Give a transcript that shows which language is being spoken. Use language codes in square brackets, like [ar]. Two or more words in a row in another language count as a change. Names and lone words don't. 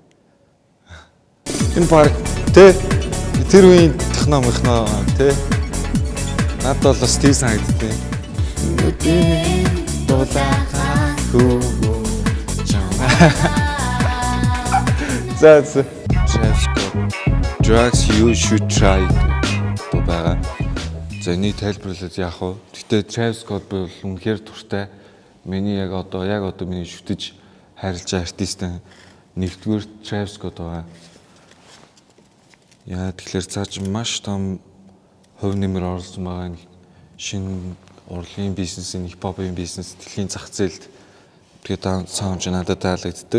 [mn] Энэ парк те тэр үеийн техномихноо те. Надад бол бас тийм санагдтыг. Дулаахан хөө. За [en] Drugs you should try [mn] гэдэг байгаа. За энийг тайлбарлаад яах вэ? Гэхдээ Travis Scott бол үнэхээр туртай. Миний яг одоо миний шүтэж хайрлаж байгаа артистын нэгдүгээр Travis Scott байгаа. Яа тэгэхээр цааш маш том хувь нэмэр оруулсан байгаа шинэ урлагийн бизнесийн хипхопын бизнес дэлхийн зах зээлд тэгээд саунд надад таалагддаг.